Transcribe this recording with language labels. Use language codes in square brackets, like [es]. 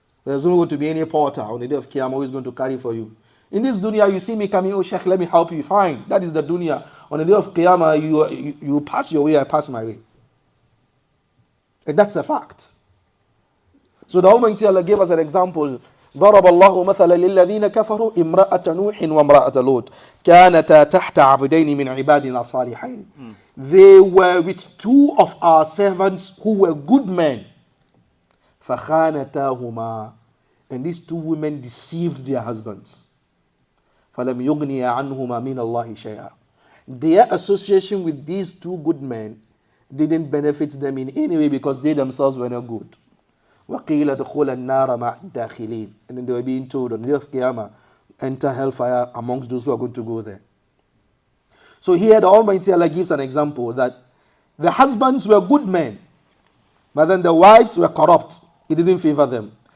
[en] There's not going to be any porter on the day of Qiyamah who is going to carry for you. In this dunya, you see me coming, oh Sheikh, let me help you. Fine. That is the dunya. On the day of Qiyamah, you pass your way, I pass my way. And that's a fact. So the Almighty Allah gave us an example. [ar] ضرب الله مثلا للذين كفروا امرأة نوح وامرأة لوط كانتا تحت عبدين من عبادنا صالحين. [en] They were with two of our servants who were good men. [ar] فخانتاهما. [en] And these two women deceived their husbands. [ar] فلم يغني عنهما من الله شيئا. [en] Their association with these two good men didn't benefit them in any way because they themselves were not good. [ar] وَقِيلَ دُخُولَ النَّارَ مَعَ الدَّاخِلِينَ. [en] And then they were being told on the day of Qiyamah, enter hellfire amongst those who are going to go there. So here the Almighty Allah gives an example that the husbands were good men, but then the wives were corrupt. He didn't favor them.